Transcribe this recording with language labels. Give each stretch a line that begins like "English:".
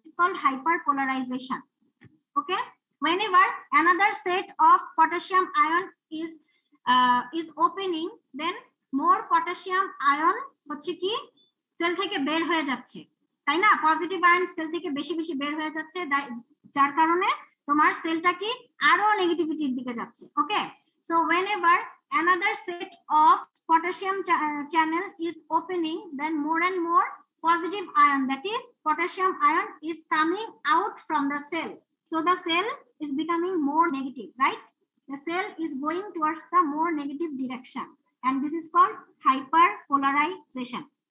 English: It's called hyperpolarization. Okay, whenever another set of potassium ion is opening, then more potassium ion
Bangla: হচ্ছে কি sell থেকে বের হয়ে যাচ্ছে, তাই না? পজিটিভ আয়ন সেল থেকে বেশি বেশি বের হয়ে যাচ্ছে, যার কারণে তোমার সেলটা কি আরো নেগেটিভিটির দিকে যাচ্ছে।
English: Okay, so whenever another set of potassium channel is opening, then more and more positive ion, that is potassium ion, is coming out from the cell. So the cell is becoming more negative, right? The cell is going towards the more negative direction, and this is called hyperpolarization.